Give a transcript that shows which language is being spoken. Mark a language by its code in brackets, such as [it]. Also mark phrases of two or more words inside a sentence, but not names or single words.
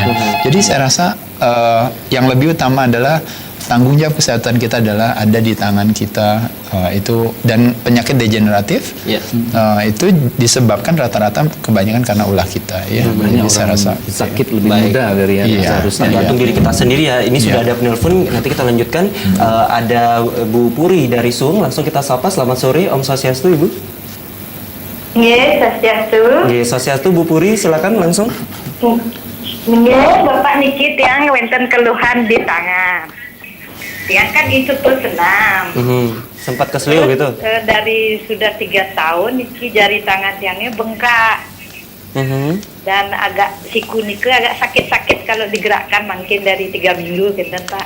[id] Jadi saya rasa yang lebih utama adalah tanggung jawab kesehatan kita adalah ada di tangan kita, itu, dan penyakit degeneratif itu disebabkan rata-rata kebanyakan karena ulah kita ya. Jadi saya rasa sakit lebih mudah dari yang seharusnya. Tergantung diri kita sendiri ya. Ini sudah ada penelpon, nanti kita lanjutkan. Ada Bu Puri dari Sung, langsung kita sapa. Selamat sore, [ban] Om Swastiastu [id] Ibu. Swastiastu. Swastiastu Bu Puri, silakan langsung. Bapak Niki yang wenten keluhan di tangan. Yang kan itu tuh senam. Sempat keselio gitu. Dari sudah 3 tahun Niki jari tangan tiangnya bengkak. Dan agak siku Niki agak sakit-sakit kalau digerakkan, mungkin dari 3 minggu gitu Pak.